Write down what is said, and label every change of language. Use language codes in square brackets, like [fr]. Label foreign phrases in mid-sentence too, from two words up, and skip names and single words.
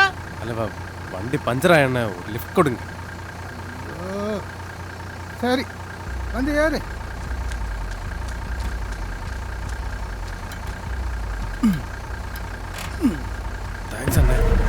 [ml] അല്ല, വണ്ടി പഞ്ചറായ ലിഫ്റ്റ് കൊടുങ്ങ. [ta] சரி வந்து ஏறு. [ml] താങ്ക്സ് അണ്ണേ.